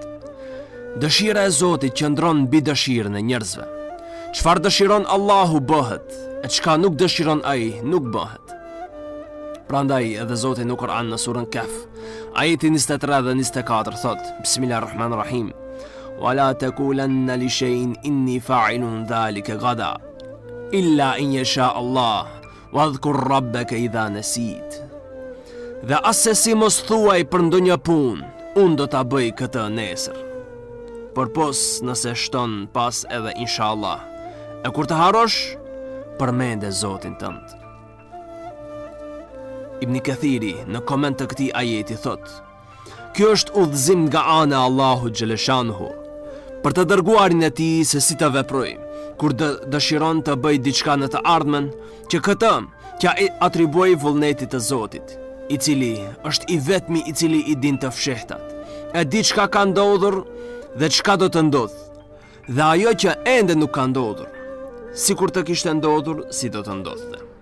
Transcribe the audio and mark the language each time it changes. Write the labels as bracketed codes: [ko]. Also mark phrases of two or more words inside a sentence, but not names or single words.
[sq] Dëshira e Zotit qëndron mbi dëshirën e njerëzve. Çfarë dëshiron Allahu bëhet, e çka nuk dëshiron ai nuk bëhet. Prandaj edhe Zoti në Kur'an në surën Kaf, ajeti 23 dhe 24 thot: Bismillahirrahmanirrahim. [ar] ولا تقولن لشيء إني فاعل ذلك غدا إلا أن يشاء الله واذكر ربك إذا نسيت. [sq] Dhe asesi mos thuaj për ndonjë punë, unë do ta bëj këtë nesër. Por pos nëse shton pas edhe inshallah. E kur të harosh, përmende Zotin tënd. Ibn Kathiri në koment të këtij ajeti thot: Kjo është udhëzim nga ana e Allahut xhaleshanuhu për të dërguarin e tij se si të veproj kur dëshiron të bëj diçka në të ardhmen, që këtë t'ja atribuoj vullnetit të Zotit, i cili është i vetmi i cili i din të fshehtat, e di çka ka ndodhur dhe çka do të ndodhë, dhe ajo që ende nuk ka ndodhur, sikur të kishte ndodhur, si do të ndodhte.